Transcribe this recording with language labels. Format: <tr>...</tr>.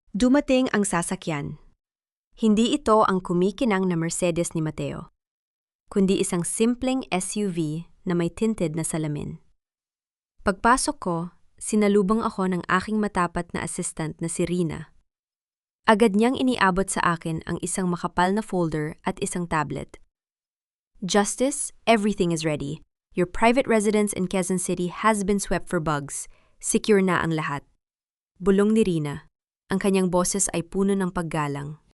<tl>Dumating ang sasakyan. Hindi ito ang kumikinang na Mercedes ni Mateo, kundi isang simpleng SUV na may tinted na salamin. Pagpasok ko, sinalubong ako ng aking matapat na assistant na si Rina. Agad niyang iniabot sa akin ang isang makapal na folder at isang tablet.</tl> <en>Justice, everything is ready. Your private residence in Quezon City has been swept for bugs.</en> <tl>Secure na ang lahat. Bulong ni Rina. Ang kanyang boses ay puno ng paggalang.</tl>